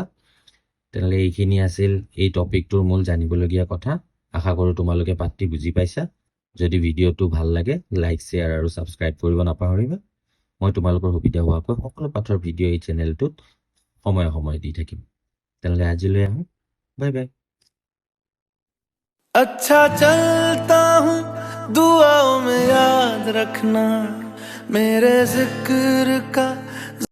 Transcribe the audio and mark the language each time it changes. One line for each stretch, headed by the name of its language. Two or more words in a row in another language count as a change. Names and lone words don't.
Assamese: তেনেহ'লে এইখিনি আছিল এই টপিকটোৰ মূল জানিবলগীয়া কথা। আশা কৰোঁ তোমালোকে পাঠটি বুজি পাইছা। যদি ভিডিঅ'টো ভাল লাগে, লাইক, শ্বেয়াৰ আৰু ছাবস্ক্ৰাইব কৰিব নাপাহৰিবা। মই তোমালোকৰ সুবিধা হোৱাকৈ সকলো পাঠৰ ভিডিঅ' এই চেনেলটোত সময়ে সময়ে দি থাকিম। তেনেহ'লে আজিলৈ আহোঁ, বাই বাই।
Hindi: अच्छा चलता हूँ, दुआओं में याद रखना मेरे जिक्र का।